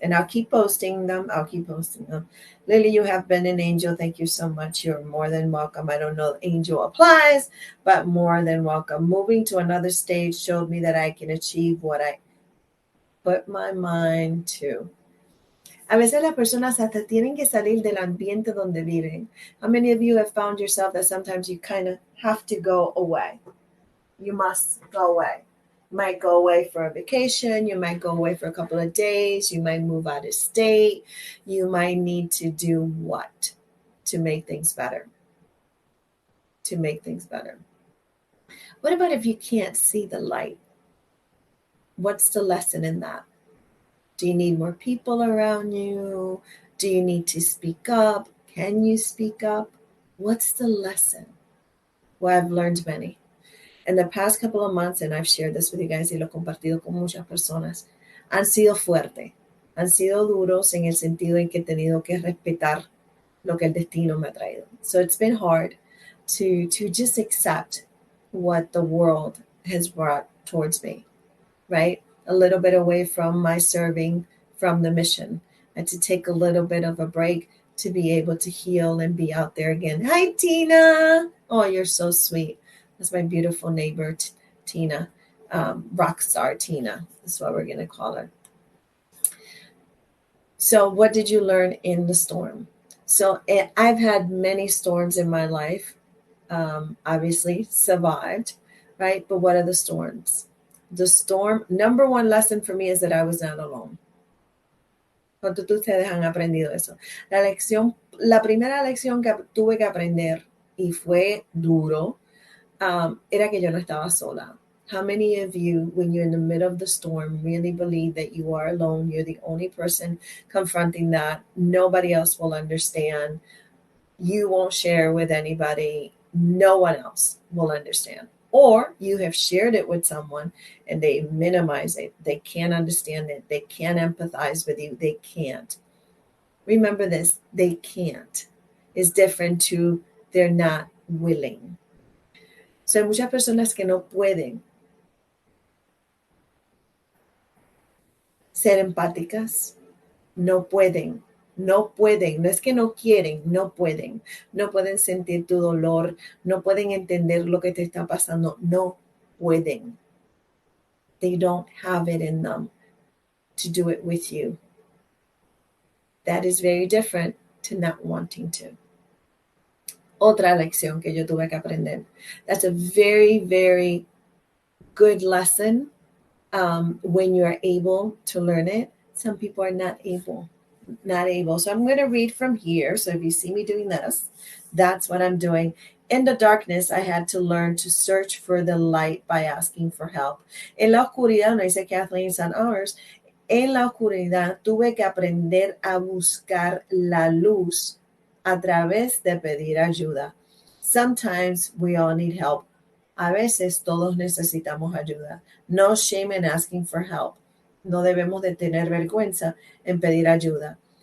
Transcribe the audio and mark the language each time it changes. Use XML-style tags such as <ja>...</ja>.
<en>And I'll keep posting them. Lily, you have been an angel. Thank you so much. You're more than welcome. I don't know if angel applies, but more than welcome. Moving to another stage showed me that I can achieve what I put my mind to.</en> <es>A veces las personas hasta tienen que salir del ambiente donde viven.</es> <en>How many of you have found yourself that sometimes you kind of have to go away? You must go away. You might go away for a vacation. You might go away for a couple of days. You might move out of state. You might need to do what to make things better? What about if you can't see the light? What's the lesson in that? Do you need more people around you? Do you need to speak up? Can you speak up? What's the lesson? Well, I've learned many. In the past couple of months, and I've shared this with you guys</en> <es>y lo he compartido con muchas personas, han sido fuertes, han sido duros en el sentido en que he tenido que respetar lo que el destino me ha traído.</es> <en>So it's been hard to just accept what the world has brought towards me, right? A little bit away from my serving from the mission, and to take a little bit of a break to be able to heal and be out there again. Hi, Tina. Oh, you're so sweet. That's my beautiful neighbor, Tina, rock star Tina. That's what we're going to call her. So what did you learn in the storm? So I've had many storms in my life, obviously survived, right? But what are the storms? the storm, number one lesson for me is that I was not alone.</en> <es>¿Cuántos de ustedes han aprendido eso? La primera lección que tuve que aprender, y fue duro, era que yo no estaba sola.</es> <en>How many of you, when you're in the middle of the storm, really believe that you are alone? You're the only person confronting that. Nobody else will understand. You won't share with anybody. No one else will understand. Or you have shared it with someone and they minimize it. They can't understand it. They can't empathize with you. They can't. Remember this, they can't. Is different to they're not willing.</en> <es>So hay muchas personas que no pueden ser empáticas, no pueden, no es que no quieren, no pueden sentir tu dolor, no pueden entender lo que te está pasando, no pueden.</es> <en>They don't have it in them to do it with you. That is very different to not wanting to.</en> <es>Otra lección que yo tuve que aprender.</es> <en>That's a very, very good lesson when you are able to learn it. Some people are not able. So I'm going to read from here. So if you see me doing this, that's what I'm doing. In the darkness, I had to learn to search for the light by asking for help.</en> <es>En la oscuridad, no dice Kathleen San Ours, en la oscuridad tuve que aprender a buscar la luz a través de pedir ayuda.</es> <en>Sometimes we all need help.</en> <es>A veces todos necesitamos ayuda.</es> <en>No shame in asking for help.</en> <es>No debemos de tener vergüenza en pedir ayuda.</es>